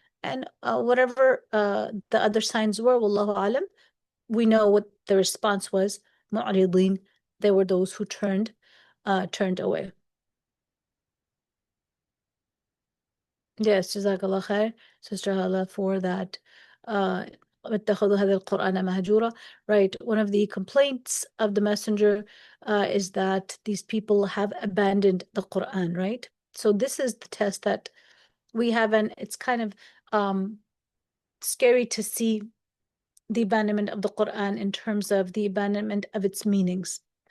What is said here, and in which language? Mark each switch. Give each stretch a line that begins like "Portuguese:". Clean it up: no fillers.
English: And whatever the other signs were, wallahu alam, we know what the response was. Mu'ridin. They were those who turned away. Yes, Jazakallah khair, Sister Hala, for that.
Arabic: اتخذوا هذا القرآن مهجورا.
English: Right, one of the complaints of the messenger is that these people have abandoned the Quran, right? So this is the test that we have, and it's kind of scary to see the abandonment of the Quran in terms of the abandonment of its meanings.